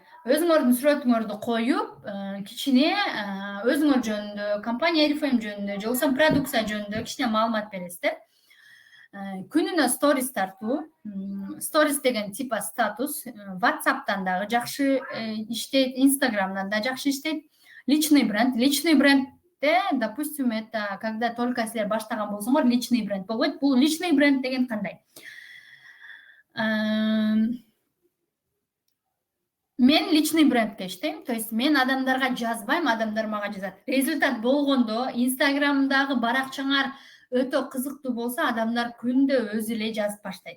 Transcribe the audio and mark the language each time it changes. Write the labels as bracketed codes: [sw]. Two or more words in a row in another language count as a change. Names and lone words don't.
[ky] Өзүңөрдүн сүрөтүңөрдү коюп, кичине өзүңөр жөнүндө, компания RFM жөнүндө, же болбосо продукция жөнүндө кичине маалымат бересиздер. Күнүнө сторис тартуу, сторис деген типа статус, WhatsApp'тан дагы жакшы иштейт, Instagram'дан да жакшы иштейт. [ru] Личный брендте, допустим, это когда только [ky] силер баштаган болсоңор, [ru] личный бренд болбойт. [ky] Бул [ru] личный бренд [ky] деген кандай? Мен [ru] личный брендке [ky] иштейм, то есть мен адамдарга жазбайм, адамдар мага жазат. Результат болгондо Инстаграмдагы баракчаңар өтө кызыктуу болсо, адамдар күндө өзү эле жазып баштайт.